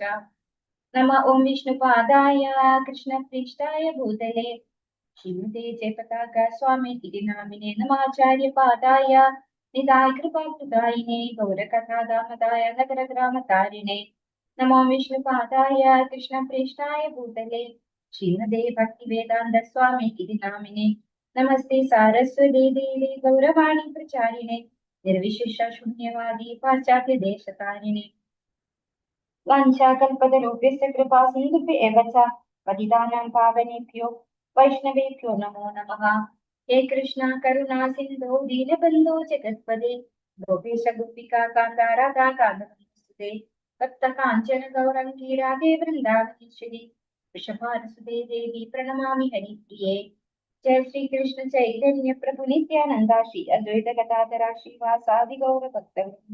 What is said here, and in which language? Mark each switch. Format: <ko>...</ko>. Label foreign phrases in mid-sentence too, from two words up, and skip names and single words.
<sa>നമ ഓം വിഷ്ണുപാദായ കൃഷ്ണപ്രേഷ്ഠായ ഭൂതലേ ശ്രീമതേ ജയപതാക സ്വാമി തിരുനാമിനെ നമാചാര്യപാദായ നിതായ കൃപാകൃതായിനെ ഗൗരകഥാദാമതായ നഗരഗ്രാമതാരിണേ. നമോ വിഷ്ണുപാദായ കൃഷ്ണപ്രേഷ്ഠായ ഭൂതലേ ശ്രീമതേ ഭക്തിവേദാന്ത സ്വാമി നാമിനെ. നമസ്തേ സാരസ്വതേ ദേവി ഗൗരവാണി പ്രചാരിണേ നിർവിശേഷ ശൂന്യവാദി പാശ്ചാത്യ ദേശതാരിണേ. വാഞ്ചാകൽപതരുഭ്യശ്ച കൃപാ സിന്ധുഭ്യഃ ച പതിതാനാം പാവനേഭ്യോ വൈഷ്ണവേഭ്യോ നമോ നമഃ. ഹേ കൃഷ്ണ കരുണാ സിന്ധോ ദീനബന്ധോ ജഗത്പദേ ഗോപേശ ഗോപികാ കാന്ത രാധാ കാന്തസ്തുതേ ഭക്ത കാഞ്ചന ഗൗരംഗീ രാധേ വൃന്ദാവനേശ്വരി വൃഷഭാനുസുതേ ദേവി പ്രണമാമി ഹരിപ്രിയേ. ജയ ശ്രീ കൃഷ്ണ ചൈതന്യ പ്രഭു നിത്യാനന്ദ ശ്രീ അദ്വൈത ഗദാധര ശ്രീവാസാദി ഗൗര ഭക്തവൃന്ദ.</sa>